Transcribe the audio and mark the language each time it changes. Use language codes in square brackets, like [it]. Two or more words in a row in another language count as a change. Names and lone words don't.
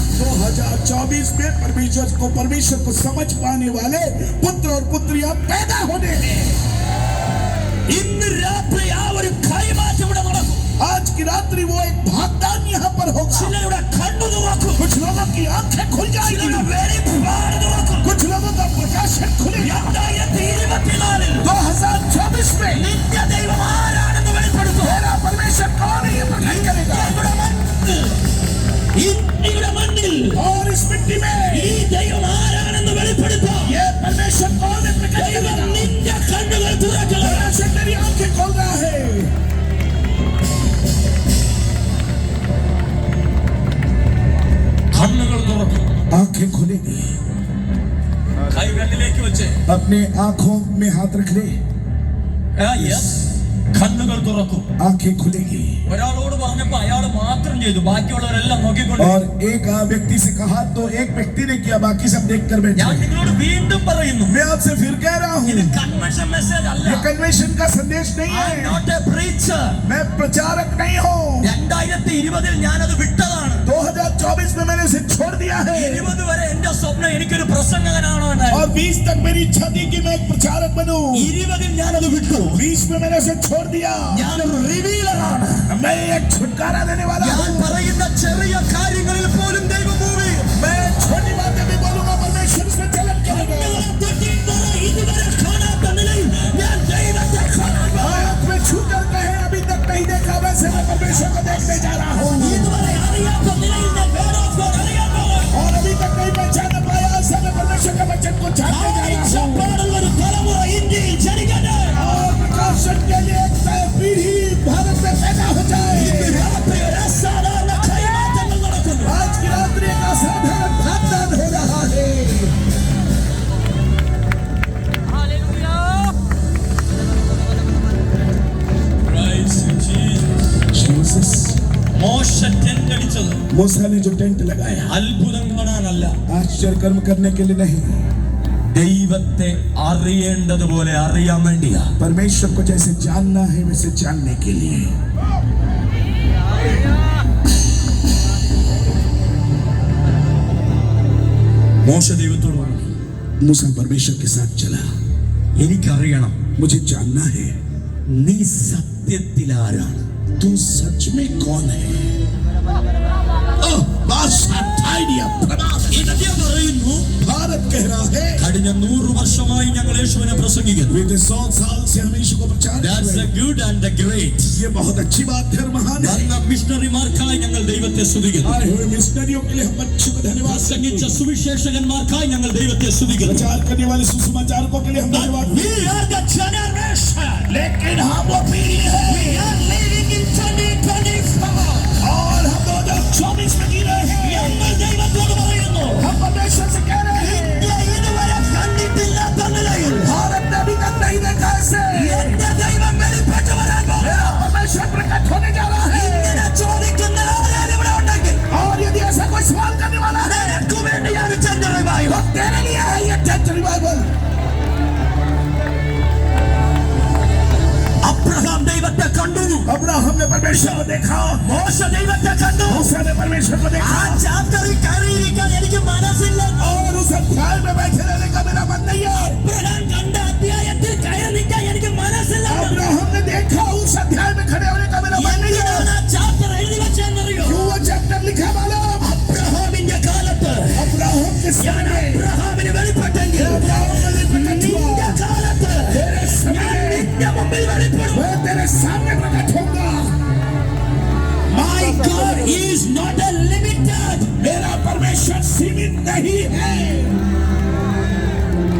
[hi] 2024 में परमेश्वर को समझ पाने वाले पुत्र और पुत्रियां पैदा होने हैं. [ml] ഇന്ന് രാത്രി ആ ഒരു കൈമാറ്റം ഇവിടെ നടക്കും. [hi] आज की रात्रि वो एक भागदान यहाँ पर होगा. [ml] ചിലരുടെ കണ്ണു തുറക്കും. [hi] कुछ लोगों की आंखें खुल जाएगी. [ml] ചിലരുടെ വെളിപ്പാട് തുറക്കും. [hi] कुछ लोगों का प्रकाशन खुलेगा. 2024 2024 में [ml] നിന്റെ ദൈവം ആരാണെന്ന് വെളിപ്പെടുത്തും. [hi] मेरा परमेश्वर कौन है ये प्रकट करेगा. [ml] ഇന്ത്യയുടെ മണ്ണിൽ [hi] और इस मिट्टी में [ml] ഈ ദൈവം ആരാണെന്ന് വെളിപ്പെടുത്തും. [hi] ये परमेश्वर कौन है प्रकट [ml] ദൈവം [hi] करेगा. [ml] നിന്റെ കണ്ണുകൾ തുറക്കണം. [hi] परमेश्वर तेरी आंखें खोल रहा है. [ml] കണ്ണുകൾ തുറക്കും. [hi] आंखें खुलेगी. [ml] കൈ കണ്ണിലേക്ക് വെച്ച് [hi] अपने आंखों में हाथ रख ले. [ml] കണ്ണുകൾ തുറക്കും. [hi] आंखें खुलेगी. [ml] ഒരാളോട് പറഞ്ഞപ്പോ അയാൾ മാത്രം ചെയ്തു, ബാക്കിയുള്ളവരെല്ലാം നോക്കിക്കൊണ്ട്. [hi] और एक व्यक्ति से कहा तो एक व्यक्ति ने किया, बाकी सब देख कर बैठे. [ml] ഞാൻ നിങ്ങളോട് വീണ്ടും പറയുന്നു, [hi] मैं आपसे फिर कह रहा [ml] ഇത് [hi] हूँ [en] convention message [ml] അല്ല. [hi] ये कन्वेंशन का संदेश नहीं [en] I am [hi] है. [en] not a preacher. [hi] मैं प्रचारक नहीं हूँ. [ml] 2020 ഞാനത് വിട്ടതാണ്. [hi] 2024 में मैंने इसे छोड़ दिया है. [ml] 20 വരെ എന്റെ സ്വപ്നം എനിക്കൊരു പ്രസംഗകനാണോ എന്നായിരുന്നു. [hi] और 20 तक मेरी इच्छा थी कि मैं एक प्रचारक बनूं. [ml] 20 ഞാനത് വിട്ടു. [hi] 20 में मैंने उसे छोड़ दिया. [ml] ഞാനൊരു റിവീലറാണ്. [hi] मैं एक छुटकारा देने वाला [ml] ഞാൻ [hi] हूँ. [ml] പറയുന്ന ചെറിയ കാര്യങ്ങളിൽ പോലും ദൈവം മൂവി. [hi] मैं छोटी बातें भी बोलूंगा, परमेश्वर इसमें चलन करेगा. [ml] ഇതുവരെ കാണാത്ത നിലയിൽ ഞാൻ ദൈവത്തെ കാണാൻ പോകുന്നു. [hi] आंख में छू कर कहे अभी तक नहीं देखा, वैसे मैं परमेश्वर को देखने जा रहा हूँ. [ml] ഇതുവരെ അറിയാത്ത നിലയിൽ ഞാൻ [en] word of God [ml] അറിയാൻ പോകുന്നു. [hi] और अभी तक नहीं पहचान पाया, ऐसे मैं परमेश्वर के वचन को जानने जा रहा हूँ. [ml] പാടുന്ന ഒരു തലമുറ ഇന്ത്യയിൽ ജനിക്കട്ടെ. [hi] और प्रकाशन के लिए एक नई पीढ़ी भारत में पैदा हो जाए. [ml] രാത്രി ഒരു അസാധാരണ കൈമാറ്റങ്ങൾ നടക്കുന്നു. [hi] आज की रात्रि का साधारण भागदान हो रहा है. Jesus. [ml] മോശ ടെന്റ് അടിച്ചത് [hi] मूसा ने जो टेंट लगाया [ml] അത്ഭുതം കാണാനല്ല, [hi] आश्चर्य कर्म करने के लिए नहीं, [ml] ദൈവത്തെ അറിയേണ്ടതുപോലെ അറിയാൻ വേണ്ടിയാ. [hi] परमेश्वर को जैसे जानना है वैसे जानने के लिए. [ml] മോശ ദൈവത്തോട് പറഞ്ഞു, [hi] मूसा परमेश्वर के साथ चला. [ml] എനിക്കറിയണം [hi] मुझे जानना है [ml] നീ സത്യത്തിൽ ആരാണ്. [hi] तू सच में कौन है. [ml] ഇന്ത്യ പറയുന്നു, [hi] भारत कह रहा है [ml] കഴിഞ്ഞ 100 വർഷമായി ഞങ്ങൾ യേശുവിനെ പ്രസംഗിക്കുന്നു. [hi] बीते 100 साल से हम यीशु को प्रचार कर [en] That's [hi] रहे [en] a [hi] हैं. [en] good and a great. [hi] ये बहुत अच्छी बात है और महान है. [ml] വന്ന മിഷണറിമാർക്കായി ഞങ്ങൾ ദൈവത്തെ സ്തുതിക്കുന്നു. [hi] आए हुए मिशनरियों के लिए हम यीशु को धन्यवाद [ml] പ്രസംഗിച്ച [hi] देते हैं. [ml] സുവിശേഷകന്മാർക്കായി ഞങ്ങൾ ദൈവത്തെ സ്തുതിക്കുന്നു. [hi] प्रचार करने वाले सुसमाचारकों के लिए हम धन्यवाद [en] We are the generation. [hi] लेकिन हम वो पीढ़ी है [en] We are living in 2024. [hi] और हम 2024 में जी रहे हैं. [ml] ഞങ്ങൾ ദൈവത്തോട് പറയുന്നു, [hi] हम परमेश्वर से कह रहे हैं [ml] ഇന്ത്യ ഇതുവരെ കണ്ടിട്ടില്ലാത്ത നിലയിൽ [hi] भारत ने अभी तक नहीं देखा ऐसे. [ml] എന്റെ ദൈവം വെളിപ്പെട്ടു വരാൻ പോകുന്നു. [hi] मेरा परमेश्वर प्रकट होने जा रहा है. [ml] ഇങ്ങനെ ചോദിക്കുന്ന ആരെങ്കിലും ഇവിടെ ഉണ്ടെങ്കിൽ [hi] और यदि ऐसा कोई सवाल करने वाला है [ml] നിനക്ക് വേണ്ടിയാണ് [en] tent revival. [hi] तो तेरे लिए है ये [en] tent revival. [ml] അബ്രഹാം ദൈവത്തെ കണ്ടു. [hi] अब्राहम ने परमेश्वर को देखा. [ml] മോശ ദൈവത്തെ കണ്ടു. [hi] मूसा ने परमेश्वर को [ml] ആ [hi] देखा. [ml] ചാപ്റ്ററിൽ കയറിയിരിക്കാൻ എനിക്ക് മനസ്സില്ല. [hi] और उस अध्याय में बैठे रहने का मेरा मन नहीं है. [ml] അബ്രഹാം കണ്ട അധ്യായത്തിൽ കയറി നിൽക്കാൻ എനിക്ക് മനസ്സില്ല. [hi] अब्राहम ने देखा, उस अध्याय में खड़े होने का मेरा मन नहीं है. [ml] എന്തിനാണ് ആ ചാപ്റ്റർ എഴുതി വെച്ചെന്നറിയോ? [hi] क्यों वो चैप्टर लिखा मालूम? [ml] അബ്രഹാമിന്റെ കാലത്ത് [hi] अब्राहम के समय में [ml] അബ്രഹാമിന് വെളിപ്പെട്ടെങ്കിൽ [hi] अब्राहम ने प्रकट [ml] നിന്റെ [hi] हुआ. [ml] കാലത്ത് [hi] तेरे समय [ml] ഞാൻ നിന്റെ മുമ്പിൽ വെളിപ്പെടും. [hi] मैं तेरे सामने प्रकट होगा. [en] My God is not a limited. [hi] मेरा परमेश्वर सीमित नहीं है.